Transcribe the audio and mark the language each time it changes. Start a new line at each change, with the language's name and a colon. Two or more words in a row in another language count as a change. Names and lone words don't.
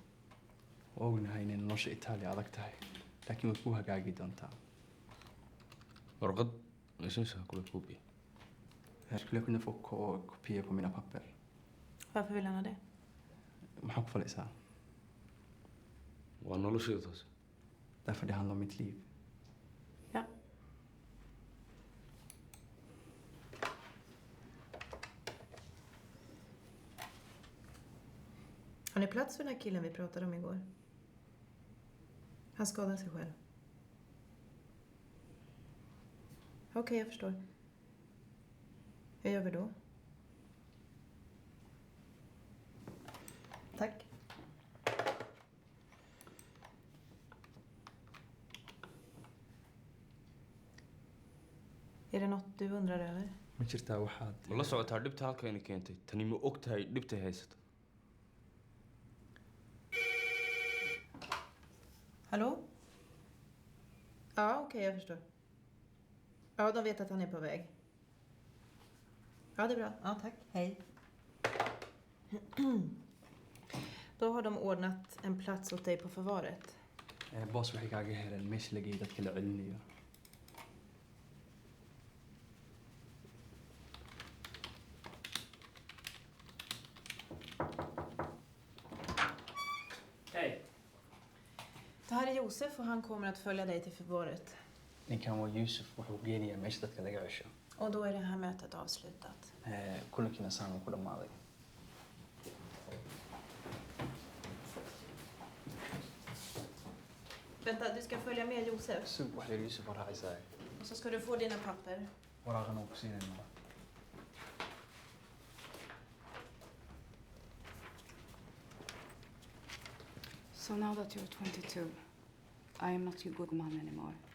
Somali: Ognahay inay nolosha Italia adag tahay, laakiin way ku hagaagi doontaa. warqad meesha kula koobi.
Swedish: Jag skulle kunna få kopior på mina papper. Varför vill han ha det?
Somali: Maxaa ku falaysaa? Waa noloshayda taas.
Swedish: Därför det handlar om mitt liv. Ja. Har ni plats för den här killen vi pratade om igår? Han skadade sig själv. Okej, jag förstår. Hur gör vi då? Tack. Är det något du undrar över?
Somali: Ma jirtaa waxaad Ma la socotaa dhibta halkayna keentay? Tani ma og tahay dhibtay haysato?
Swedish: Hallå? Ja, okej, jag förstår. Ja, de vet att han är på väg. Ja, det är bra. Ja, tack. Hej. Då har de ordnat en plats åt dig på förvaret.
Somali: Boos waxay kaaga heleen meesha la geeyay dadka la celinayo.
Swedish: Hej. Det här är Josef och han kommer att följa dig till förvaret.
Somali: Ninkan waa Yusuf wuxuu geenayaa meesha dadka laga cesho.
Swedish: Och då är det här mötet avslutat.
Somali: Kulankiina saan ku dhamaaday.
Swedish: Vänta, du ska följa med Josef.
Somali: Sug wax yar Yusuf raacaysaa.
Swedish: Och så ska du få dina papper.
Somali: Waraaqan oo ku siinayna.
English: So now that you're 22, I am not your good man anymore.